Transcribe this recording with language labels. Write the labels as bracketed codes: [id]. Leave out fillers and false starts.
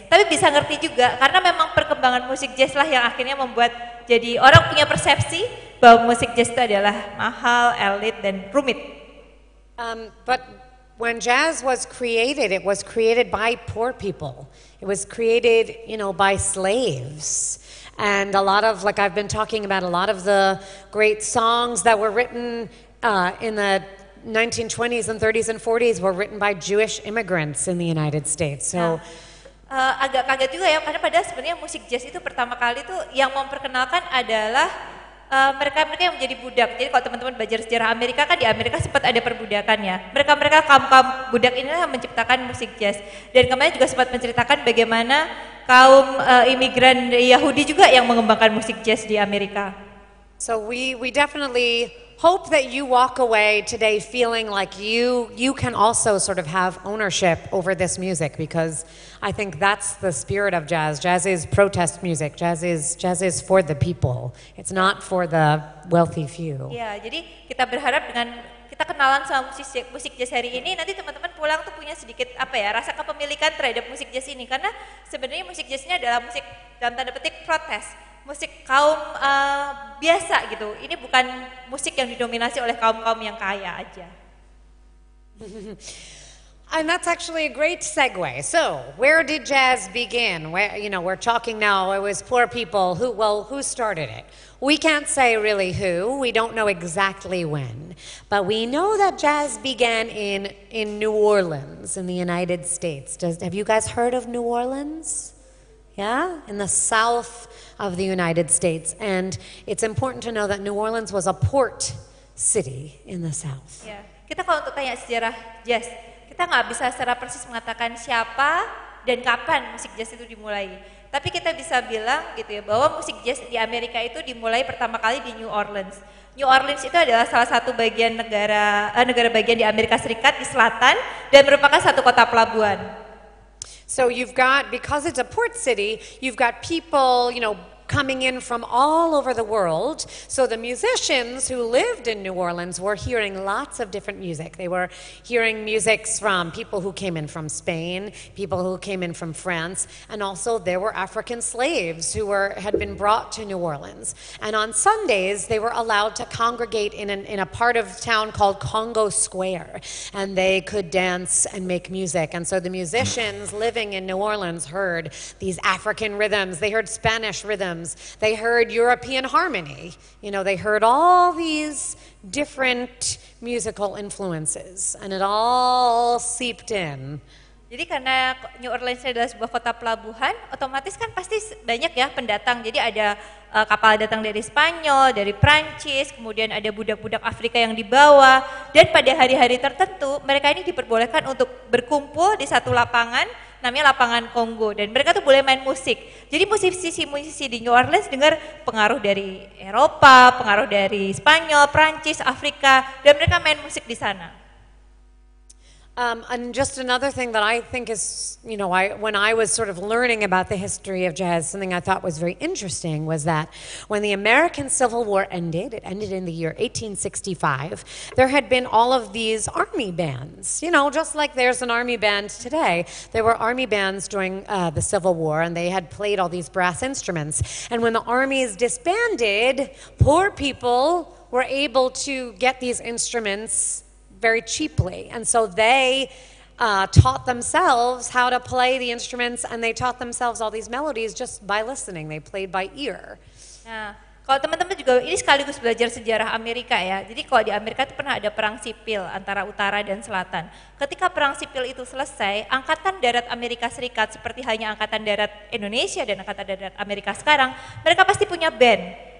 [id] Tapi bisa ngerti juga karena memang perkembangan musik jazz lah yang akhirnya membuat jadi orang punya persepsi bahwa musik jazz itu adalah mahal, elit dan rumit. [en] But when jazz was created, it was created by poor people. It was created, by slaves. And a lot of, like I've been talking about, a lot of the great songs that were written in the 1920s and 30s and 40s were written by Jewish immigrants in the United States. So [id] agak kaget juga ya, karena padahal sebenarnya musik jazz itu pertama kali tuh yang memperkenalkan adalah mereka-mereka yang menjadi budak. Jadi kalau teman-teman belajar sejarah Amerika kan di Amerika sempat ada perbudakan ya. Mereka kaum budak inilah yang menciptakan musik jazz. Dan kemarin juga sempat menceritakan bagaimana kaum imigran Yahudi juga yang mengembangkan musik jazz di Amerika. [en] So we definitely hope that you walk away today feeling like you can also sort of have ownership over this music, because I think that's the spirit of jazz. Jazz is protest music. Jazz is for the people. It's not for the wealthy few. [id] Ya, jadi kita berharap dengan kita kenalan sama musik jazz hari ini, nanti teman-teman pulang tuh punya sedikit rasa kepemilikan terhadap musik jazz ini, karena sebenarnya musik jazz ini adalah musik dalam tanda petik protes. Musik kaum biasa gitu. Ini bukan musik yang didominasi oleh kaum-kaum yang kaya aja. [en] And that's actually a great segue. So, where did jazz begin? We're talking now, it was poor people. Who started it? We can't say really who. We don't know exactly when. But we know that jazz began in New Orleans in the United States. Have you guys heard of New Orleans? Yeah, in the south of the United States. And it's important to know that New Orleans was a port city in the south. [id] Ya, kita kalau untuk tanya sejarah jazz, kita nggak bisa secara persis mengatakan siapa dan kapan musik jazz itu dimulai. Tapi kita bisa bilang gitu ya, bahwa musik jazz di Amerika itu dimulai pertama kali di New Orleans. New Orleans itu adalah salah satu bagian negara bagian di Amerika Serikat di selatan dan merupakan satu kota pelabuhan. [en] So because it's a port city, you've got people, coming in from all over the world. So the musicians who lived in New Orleans were hearing lots of different music. They were hearing music from people who came in from Spain, people who came in from France, and also there were African slaves who had been brought to New Orleans. And on Sundays, they were allowed to congregate in a part of town called Congo Square, and they could dance and make music. And so the musicians living in New Orleans heard these African rhythms, they heard Spanish rhythms, they heard European harmony. They heard all these different musical influences, and it all seeped in [id] Jadi karena New Orleans adalah sebuah kota pelabuhan, otomatis kan pasti banyak ya pendatang. Jadi ada kapal datang dari Spanyol, dari Prancis, kemudian ada budak-budak Afrika yang dibawa. Dan pada hari-hari tertentu mereka ini diperbolehkan untuk berkumpul di satu lapangan, namanya lapangan Kongo. Dan mereka tuh boleh main musik. Jadi musisi-musisi di New Orleans dengar pengaruh dari Eropa, pengaruh dari Spanyol, Prancis, Afrika, dan mereka main musik di sana. [en] And just another thing that I think is, when I was sort of learning about the history of jazz, something I thought was very interesting was that when the American Civil War ended, it ended in the year 1865, there had been all of these army bands, just like there's an army band today. There were army bands during the Civil War, and they had played all these brass instruments. And when the armies disbanded, poor people were able to get these instruments very cheaply. And so they taught themselves how to play the instruments, and they taught themselves all these melodies just by listening. They played by ear. [id] Nah, kalau teman-teman juga ini sekaligus belajar sejarah Amerika ya. Jadi kalau di Amerika itu pernah ada perang sipil antara utara dan selatan. Ketika perang sipil itu selesai, Angkatan Darat Amerika Serikat seperti hanya Angkatan Darat Indonesia dan Angkatan Darat Amerika sekarang, mereka pasti punya band.